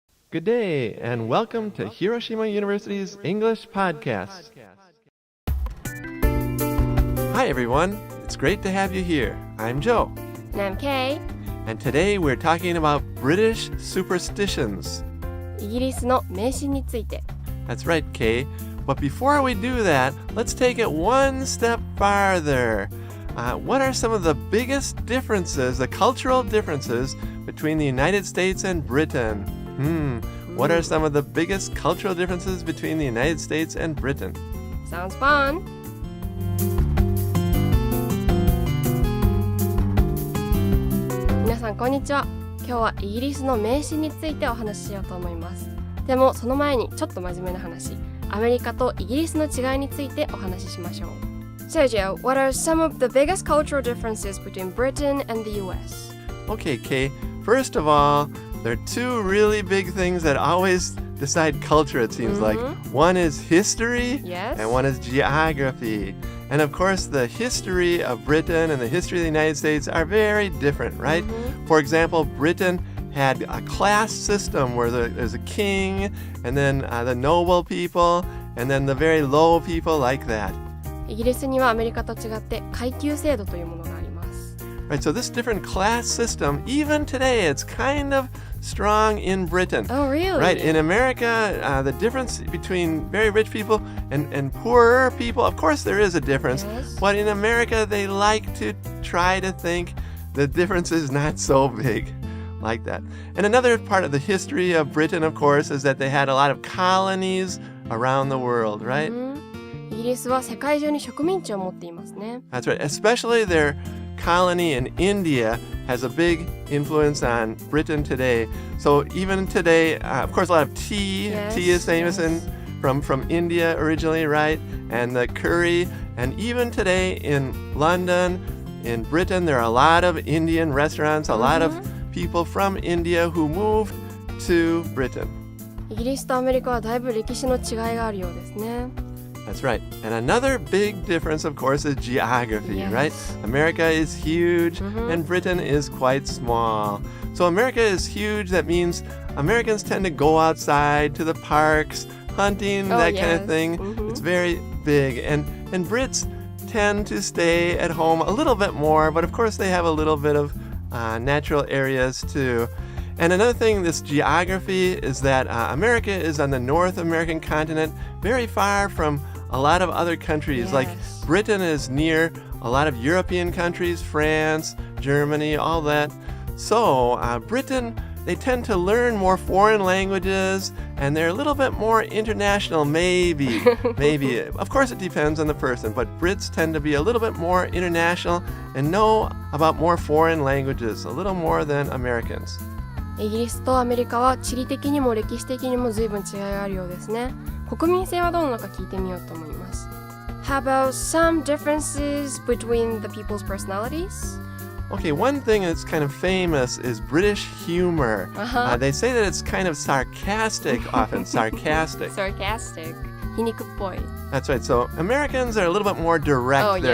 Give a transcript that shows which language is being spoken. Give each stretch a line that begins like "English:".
English: Good day, and welcome to Hiroshima University's English Podcast. Hi, everyone. It's great to have you here. I'm Joe. And I'm Kay. And today we're talking about British superstitions.
Japanese: イギリスの迷信について。
English: That's right, Kay. But before we do that, let's take it one step farther. What are some of the biggest differences, the cultural differences between the United States and Britain? What are some of the biggest cultural differences between the United States and Britain? Sounds fun!
Japanese: 皆さんこんにちは。今日はイギリスの迷信についてお話ししようと思います。でもその前にちょっと真面目な話、アメリカとイギリスの違いについてお話ししましょう。
English: So Joe, what are some of the biggest cultural differences between Britain and the US? Okay, Kay. First of all, there are two really big things that always decide culture, it seems like. One is history, and one is geography. And of course, the history of Britain and the history of the United States are very different, right? For example, Britain had a class system where there's a king, and then the noble people, and then the very low people like that.
Japanese: イギリスにはアメリカと違って階級制度というものがあります。
English: Right, so this different class system, even today, it's kind of strong in Britain. Oh, really? Right, in America, the difference between very rich people and poorer people, of course there is a difference. Yes. But in America, they like to try to think the difference is not so big like that. And another part of the history of Britain, of course, is that they had a lot of colonies around the world, right?
Japanese: イギリスは世界中に植民地を持っていますね。
English: That's right. Especially their colony in India has a big influence on Britain today. So even today, of course, a lot of tea. Yes, Tea is famous from India originally, right? And the curry. And even today in London, in Britain, there are a lot of Indian restaurants, a lot of people from India who moved to Britain.
Japanese: イギリスとアメリカはだいぶ歴史の違いがあるようですね。
English: That's right. And another big difference, of course, is geography, right? America is huge and Britain is quite small. So America is huge. That means Americans tend to go outside to the parks, hunting, that kind of thing. It's very big. And Brits tend to stay at home a little bit more, but of course they have a little bit of natural areas too. And another thing, this geography, is that America is on the North American continent, very far from a lot of other countries. Like Britain is near a lot of European countries, France, Germany, all that. So Britain, they tend to learn more foreign languages, and they're a little bit more international, maybe. Maybe. Of course, it depends on the person, but Brits tend to be a little bit more international and know about more foreign languages, a little more than Americans.
Japanese: イギリスとアメリカは地理的にも歴史的にも随分違いがあるようですね。国民性はどうなのか聞いてみようと思います。
English: How about some differences between the people's personalities? Okay, one thing that's kind of famous is British humor. They say that it's kind of sarcastic often, sarcastic.
Japanese: Sarcastic. 皮肉っぽい。
English: That's right. So Americans are a little bit more direct, their